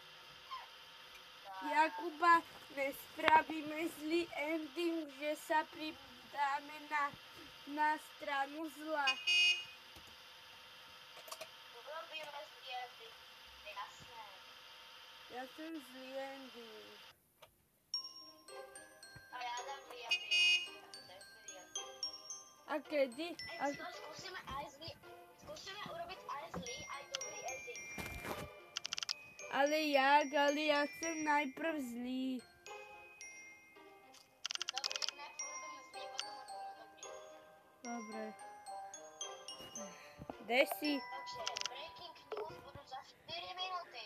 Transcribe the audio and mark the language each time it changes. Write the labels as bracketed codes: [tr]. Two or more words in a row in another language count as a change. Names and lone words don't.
[cs] Jakuba, nespravíme zlý ending, že se přidáme na stranu zla. [sk] Urobíme zlý ending, jasné. [cs] Já jsem zlý ending. A já dám zlý ending. [sk] A kedy? Zkusíme urobit aj zlý, aj dobrý ending. [cs] Ale jak? Ale já jsem najprv zlý. [sk] Dobrý, ne, urobíme zlý, potom urobíme dobrý. [cs] Dobré. Kde jsi? Takže [en] breaking news [cs] budu za 4 minuty.